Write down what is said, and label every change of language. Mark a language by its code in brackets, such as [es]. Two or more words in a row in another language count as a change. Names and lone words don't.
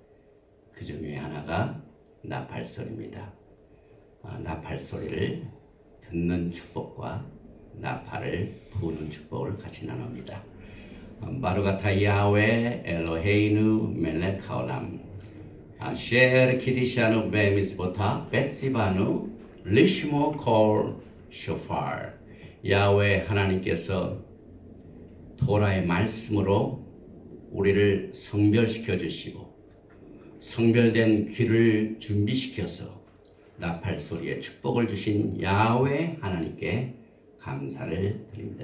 [ko] 그 중에 하나가 나팔소리입니다. 나팔소리를 듣는 축복과 나팔을 부는 축복을 같이 나눕니다. [he] ברוך אתה יהוה אלוהינו מלך העולם אשר קדשנו במצוותיו וציוונו לשמוע קול שופר [ko] 야훼 하나님께서 토라의 말씀으로 우리를 성별시켜 주시고 성별된 귀를 준비시켜서 나팔 소리에 축복을 주신 야훼 하나님께 감사를 드립니다.